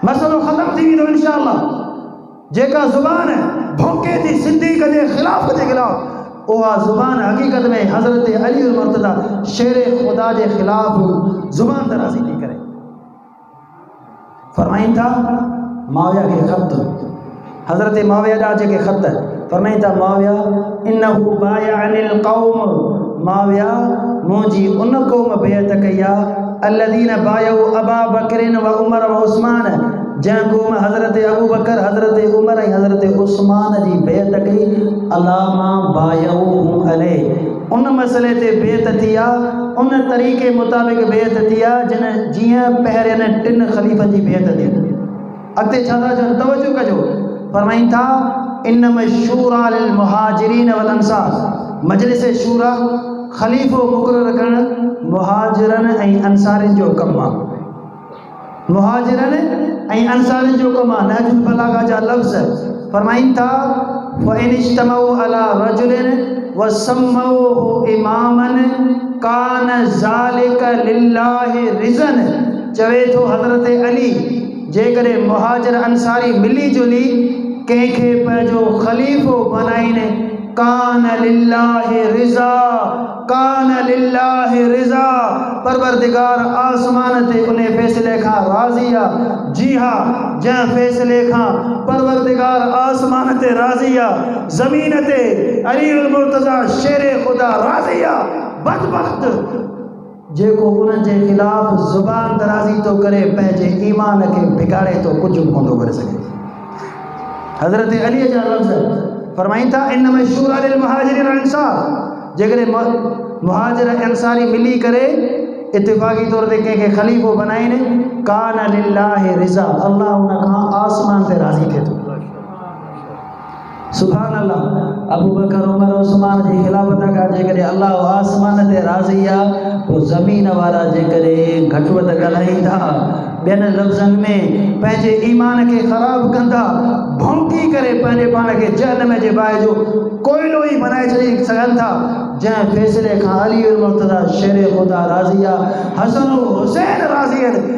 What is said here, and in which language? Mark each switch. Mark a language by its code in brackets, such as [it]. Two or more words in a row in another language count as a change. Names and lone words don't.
[sd] मसइलो ख़तमु थी वेंदो इंशाअल्लाह। जेका ज़ुबान भौंके थी सिद्दीक़ जे ख़िलाफ़ जे ख़िलाफ़ उहा ज़ुबान हक़ीक़त में हज़रत अली मुर्तज़ा शेर ख़ुदा के ख़िलाफ़ ज़ुबान दराज़ी थी करे। फरमाइनि था माविया के ख़त, हज़रत माविया ॾा जेके ख़त फरमाइनि था माविया [ar] إنه بايعني القوم, [sd] माविया मुंहिंजी उन क़ौम बेअत कई आहे [ar] الذين بايعوا أبا بكر وعمر وعثمان, [sd] जंहिं क़ौम हज़रत अबू बकर हज़रत उमर ऐं हज़रत उस्मान जी बेअत कई [ar] على ما بايعوهم عليه, [sd] उन मसइले ते बेअत थी आहे, उन तरीक़े मुताबिक़ बेअत थी आहे जिन जीअं पहिरियनि टिनि ख़लीफ़नि जी बेअत थी। अॻिते छा था चवनि तवजो कजो। फरमाइनि था [ar] إنما الشورى للمهاجرين والأنصار, [sd] मजलिस शूरा ख़लीफ़ो मुक़ररु करणु मुहाजिरनि ऐं अंसारनि जो कमु आहे। मुहाजिरनि ऐं अंसारनि जो कमु आहे। नहजुल बलागा जा लफ़्ज़ फरमाइनि था [ar] فإن اجتمعوا على رجل وسموه إماما كان ذلك لله رضا. [sd] चवे थो हज़रत अली जेकॾहिं मुहाजिर अंसारी मिली जुली कंहिंखे पंहिंजो ख़लीफ़ो बनाइनि [ar] كان لله رضا, كان لله رضا, [sd] परवरदिगार आसमान ते उन फ़ैसिले खां राज़ी आहे। जी हा, जंहिं फ़ैसिले खां परवरदिगार आसमान ते राज़ी आहे ज़मीन ते अली मुर्तज़ा शेर ख़ुदा राज़ी आहे। बदबख्त जेको उन्हनि जे ख़िलाफ़ ज़ुबान दराज़ी तो करे पंहिंजे ईमान खे बिगाड़े तो कुझु बि कोन थो करे सघे। हज़रत अली जा लफ़्ज़ फरमाइनि था [ar] إنما الشورى للمهاجرين والأنصار, [sd] जेकॾहिं मुहाजिर अंसारी मिली करे इत्तिफ़ाक़ी तौर ते कंहिंखे ख़लीफ़ो बनाइनि [ar] كان لله رضا, [sd] अल्लाह उन खां आसमान ते राज़ी थिए थो। [ar] سبحان الله. [sd] अबू बकर उमर उस्मान जी ख़िलाफ़त खां जेकॾहिं अल्लाह आसमान ते राज़ी आहे पोइ ज़मीन वारा जेकॾहिं घटि वधि ॻाल्हाईंदा ॿियनि लफ़्ज़नि में पंहिंजे ईमान खे ख़राबु कंदा भौंकी करे पंहिंजे पाण खे जहन्नम जे बाहि जो कोयलो ई बनाए छॾी सघनि था, जंहिं फ़ैसिले खां अली मुर्तज़ा शेर ख़ुदा राज़ी आहे, हसन हुसैन राज़ी आहिनि।